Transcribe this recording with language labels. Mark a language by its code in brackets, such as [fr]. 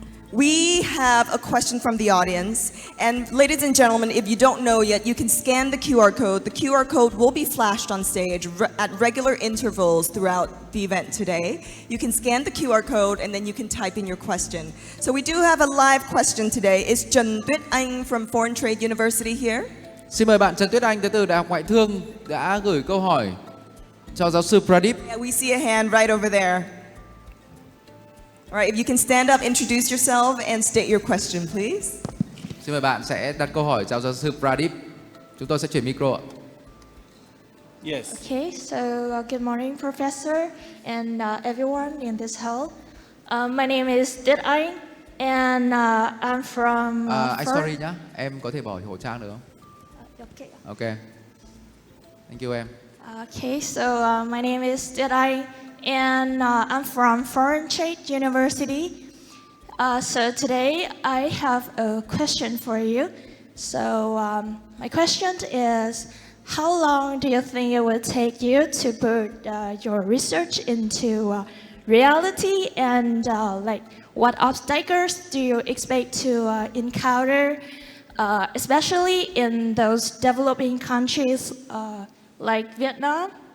[en] We have a question from the audience. And ladies and gentlemen, if you don't know yet, you can scan the QR code. The QR code will be flashed on stage at regular intervals throughout the event today. You can scan the QR code and then you can type in your question. So we do have a live question today. Is Trần Tuyết Anh from Foreign Trade University here? [vi] Xin mời bạn Trần Tuyết Anh đến từ Đại học Ngoại thương đã gửi câu hỏi cho giáo sư Pradeep. [en] Yeah, we see a hand right over there. All right, if you can stand up, introduce yourself and state your question, please. [vi] Xin mời bạn sẽ đặt câu hỏi cho giáo sư Pradeep. Chúng tôi sẽ chuyển micro ạ. [en] Yes. Okay, so good morning, Professor, and everyone in this hall. My name is Tuyết Anh, and I'm from. [vi] Anh sorry nhá, em có thể bỏ khẩu trang được không? [en] Okay. Ok. Thank you em. Okay, so my name is Tuyết Anh, and I'm from Foreign Trade University. So today I have a question for you. So my question is, how long do you think it will take you to put your research into reality, and like what obstacles do you expect to encounter, especially in those developing countries like Vietnam?